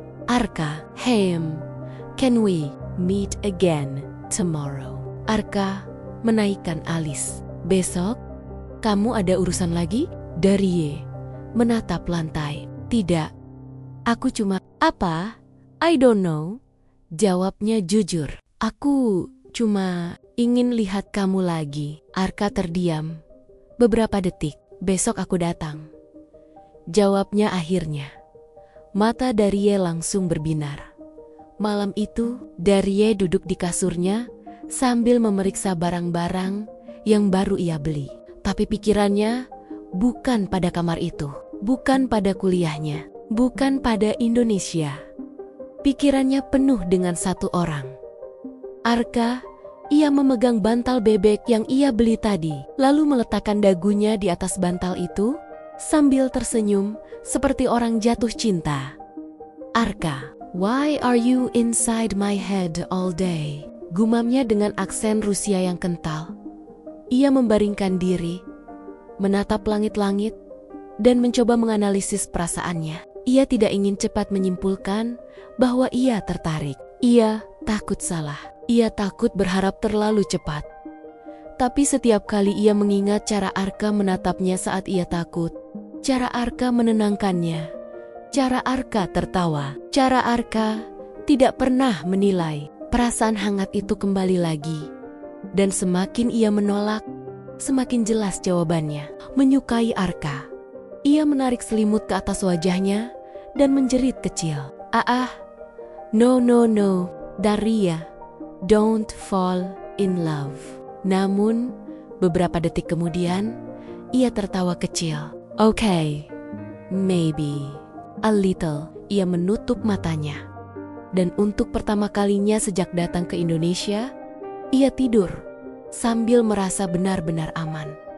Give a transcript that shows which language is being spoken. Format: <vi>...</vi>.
<en>Arka, "Hem, can we meet again tomorrow?"</en> <id>Arka menaikkan alis. "Besok, kamu ada urusan lagi?" Darie menatap lantai. "Tidak, aku cuma..." "Apa?</id> <en>I don't know."</en> <id>Jawabnya jujur. "Aku cuma ingin lihat kamu lagi." Arka terdiam beberapa detik. "Besok aku datang." Jawabnya akhirnya. Mata Darie langsung berbinar. Malam itu, Darie duduk di kasurnya sambil memeriksa barang-barang yang baru ia beli. Tapi pikirannya bukan pada kamar itu, bukan pada kuliahnya, bukan pada Indonesia. Pikirannya penuh dengan satu orang. Arka. Ia memegang bantal bebek yang ia beli tadi, lalu meletakkan dagunya di atas bantal itu sambil tersenyum seperti orang jatuh cinta.</id> <en>"Arka, why are you inside my head all day?"</en> <id>Gumamnya dengan aksen Rusia yang kental. Ia membaringkan diri, menatap langit-langit, dan mencoba menganalisis perasaannya. Ia tidak ingin cepat menyimpulkan bahwa ia tertarik. Ia takut salah. Ia takut berharap terlalu cepat. Tapi setiap kali ia mengingat cara Arka menatapnya saat ia takut, cara Arka menenangkannya, cara Arka tertawa, cara Arka tidak pernah menilai, perasaan hangat itu kembali lagi. Dan semakin ia menolak, semakin jelas jawabannya. Menyukai Arka. Ia menarik selimut ke atas wajahnya dan menjerit kecil.</id> <en>No, Daria, don't fall in love."</en> <id>Namun, beberapa detik kemudian, ia tertawa kecil.</id> <en>"Okay, maybe a little."</en> <id>Ia menutup matanya. Dan untuk pertama kalinya sejak datang ke Indonesia, ia tidur sambil merasa benar-benar aman.</id>